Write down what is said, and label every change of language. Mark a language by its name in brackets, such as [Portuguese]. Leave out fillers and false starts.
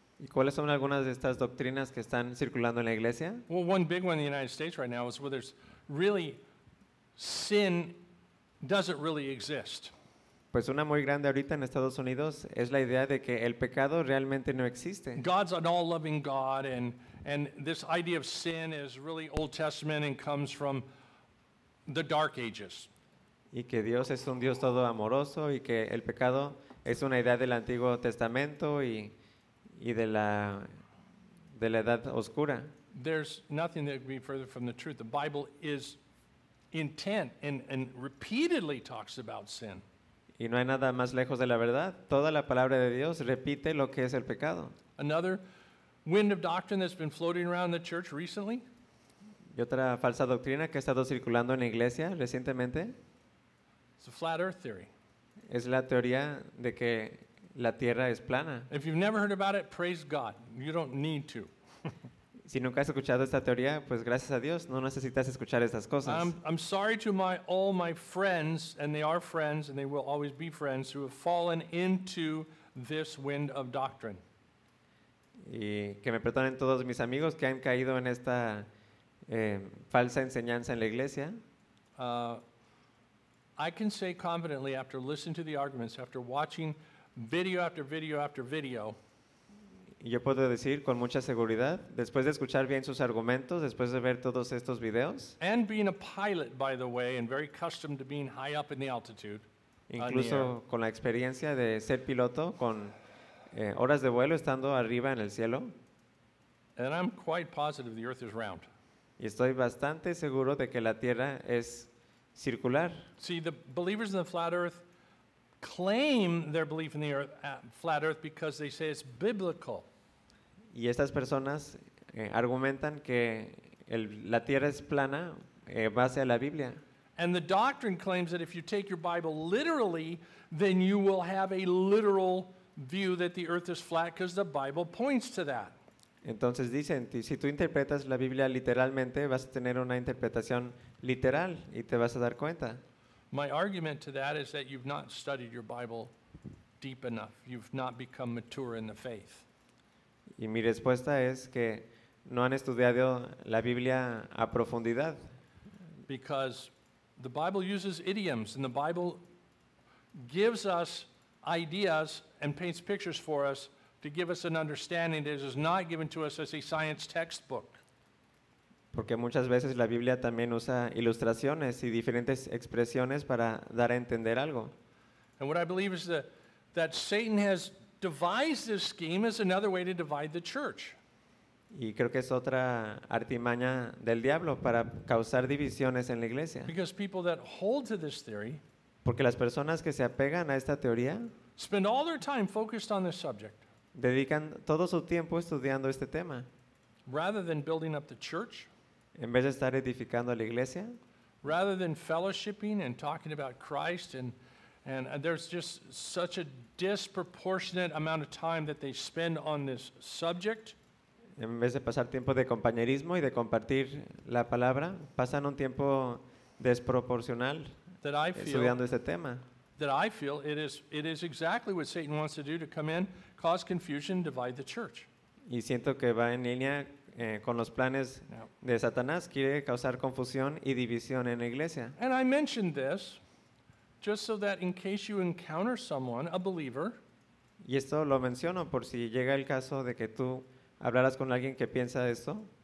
[Spanish] ¿Y cuáles son algunas de estas doctrinas que están circulando en la iglesia? [English] Well, one big one in the United States right now is whether it's really sin, does it really exist? [Spanish] Pues una muy grande ahorita en Estados Unidos es la idea de que el pecado realmente no existe. [English] God's an all-loving God, and this idea of sin is really Old Testament and comes from the Dark Ages. [Spanish] Y que Dios es un Dios todo amoroso y que el pecado es una idea del Antiguo Testamento y de la Edad Oscura. [English] There's nothing that could be further from the truth. The Bible is intent and repeatedly talks about sin. [Spanish] Y no hay nada más lejos de la verdad. Toda la palabra de Dios repite lo que es el pecado. [English] Another wind of doctrine that's been floating around the church recently. [Spanish] Y otra falsa doctrina que ha estado circulando en la iglesia recientemente. [English] It's a flat earth theory. [Spanish] Es la teoría de que la tierra es plana. [English] If you've never heard about it, praise God. You don't need to. [Spanish] Si nunca has escuchado esta teoría, pues gracias a Dios, no necesitas escuchar estas cosas. [English] I'm sorry to all my friends, and they are friends, and they will always be friends, who have fallen into this wind of doctrine. [Spanish] Y que me perdonen todos mis amigos que han caído en esta falsa enseñanza en la iglesia. [English] I can say confidently after listening to the arguments, after watching video after video after video. [Spanish] Yo puedo decir con mucha seguridad, después de escuchar bien sus argumentos, después de ver todos estos videos. [English] And being a pilot, by the way, and very accustomed to being high up in the altitude. [Spanish] Incluso con la experiencia de ser piloto, con horas de vuelo estando arriba en el cielo. [English] And I'm quite positive the earth is round. [Spanish] Y estoy bastante seguro de que la Tierra es circular. [English] See, the believers in the flat earth claim their belief in the earth, flat earth, because they say it's biblical. [Spanish] Y estas personas argumentan que la tierra es plana base a la Biblia. [English] And the doctrine claims that if you take your Bible literally, then you will have a literal view that the earth is flat because the Bible points to that. [Spanish] Entonces dicen, si tú interpretas la Biblia literalmente, vas a tener una interpretación literal y te vas a dar cuenta. [English] My argument to that is that you've not studied your Bible deep enough. You've not become mature in the faith. [Spanish] Y mi respuesta es que no han estudiado la Biblia a profundidad. [English] Because the Bible uses idioms and the Bible gives us ideas and paints pictures for us to give us an understanding that is not given to us as a science textbook. [Spanish] Porque muchas veces la Biblia también usa ilustraciones y diferentes expresiones para dar a entender algo. [English] And what I believe is that Satan has devised this scheme as another way to divide the church. [Spanish] Y creo que es otra artimaña del diablo para causar divisiones en la iglesia. [English] Because people that hold to this theory, [Spanish] porque las personas que se apegan a esta teoría, [English] spend all their time focused on this subject, [Spanish] dedican todo su tiempo estudiando este tema. [English] Rather than building up the church, [Spanish] en vez de estar edificando a la iglesia, [English] rather than fellowshipping and talking about Christ, and there's just such a disproportionate amount of time that they spend on this subject. [Spanish] En vez de pasar tiempo de compañerismo y de compartir la palabra, pasan un tiempo desproporcional estudiando este tema. [English] That I feel it is exactly what Satan wants to do, to come in, cause confusion, divide the church. [Spanish] Y siento que va en línea con los planes de Satanás, quiere causar confusión y división en la iglesia. [English] And I mentioned this just so that in case you encounter someone, a believer. [Spanish] Y esto lo menciono por si llega el caso de que tú hablarás con alguien que piensa esto.